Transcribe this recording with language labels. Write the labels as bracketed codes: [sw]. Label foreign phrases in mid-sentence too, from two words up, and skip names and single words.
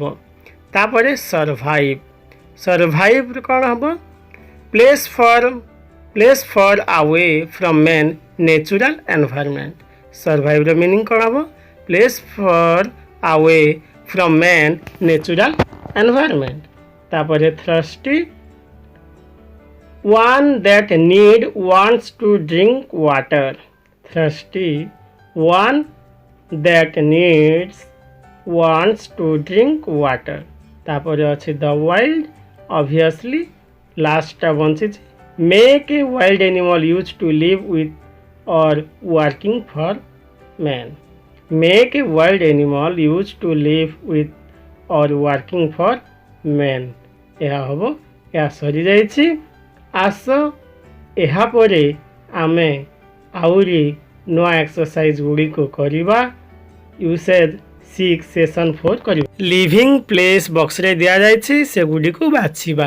[or] ତାପରେ ସର୍ଭାଇଭ୍। ସର୍ଭାଇଭ୍ କ'ଣ ହେବ? [en] place for away from man natural environment. [or] ସର୍ଭାଇଭ୍ର ମିନିଂ କ'ଣ ହେବ? [en] place for away from man natural environment. [or] ତାପରେ ଥ୍ରଷ୍ଟି। [en] one that need wants to drink water. Thirsty, one that needs wants to drink water. [or] ତାପରେ ଅଛି [en] the wild. Obviously last [or] ଟା ବଞ୍ଚିଛି। [en] make a wild animal used to live with or working for man. make a wild animal used to live with or working for man. [or] ଏହା ହେବ। ଏହା ସରିଯାଇଛି। ଆସ ଏହାପରେ ଆମେ ଆହୁରି ନୂଆ ଏକ୍ସରସାଇଜ୍ ଗୁଡ଼ିକୁ କରିବା। ୟୁସେଜ୍ 6 ସେସନ୍ 4 କରିବା। [en] living place [or] ବକ୍ସରେ ଦିଆଯାଇଛି, ସେଗୁଡ଼ିକୁ ବାଛିବା।